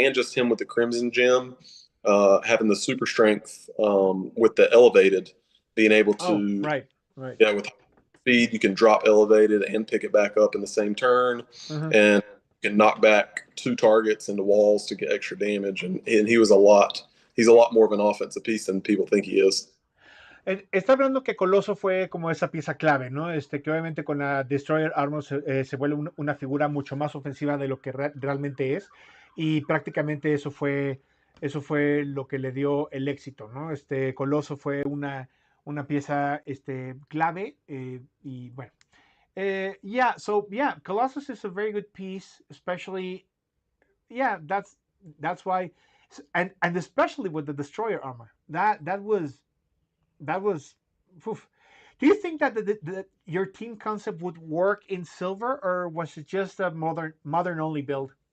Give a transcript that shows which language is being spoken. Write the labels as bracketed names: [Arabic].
[English] And just him with the Crimson Gem, having the super strength with the elevated, being able to right. Yeah, with speed you can drop elevated and pick it back up in the same turn, and you can knock back 2 targets into walls to get extra damage. And he's a lot more of an offensive piece than people think he is. [Spanish] Está hablando que Coloso fue como esa pieza clave, ¿no? Que obviamente con la Destroyer Armor se vuelve una figura mucho más ofensiva de lo que realmente es, y prácticamente eso fue lo que le dio el éxito, ¿no? Coloso fue una pieza clave, y bueno. [English] Yeah, so yeah, Colossus is a very good piece, especially, yeah, that's why, and especially with the Destroyer Armor. That was oof. Do you think that your team concept would work in silver, or was it just a modern only build?